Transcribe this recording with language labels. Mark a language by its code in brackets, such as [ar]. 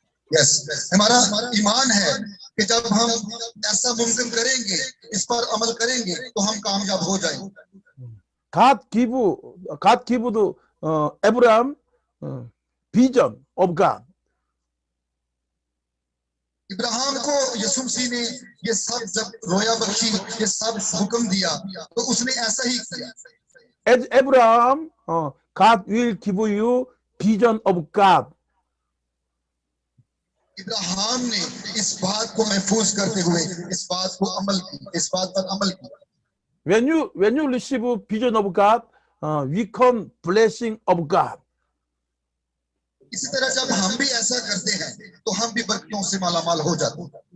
[hi] Yes, हमारा ईमान है कि जब हम ऐसा मुमकिन करेंगे, इस पर अमल करेंगे तो हम कामयाब हो जाएंगे। [en] God give to Abraham vision of God. [hi] Ibrahim को यीशु मसीह ने ये सब जब रोया बख्शी, ये सब हुक्म दिया, तो उसने ऐसा ही किया। [en] As Abraham, God will give you vision of God. [hi] Ibrahim ने इस बात को महफूज करते हुए इस बात को अमल की, इस बात पर अमल किया। [en] When you receive vision of God, we come blessing of God. [hi] इसी तरह जब हम भी ऐसा करते हैं तो हम भी बरकतों से मालामाल हो जाते हैं।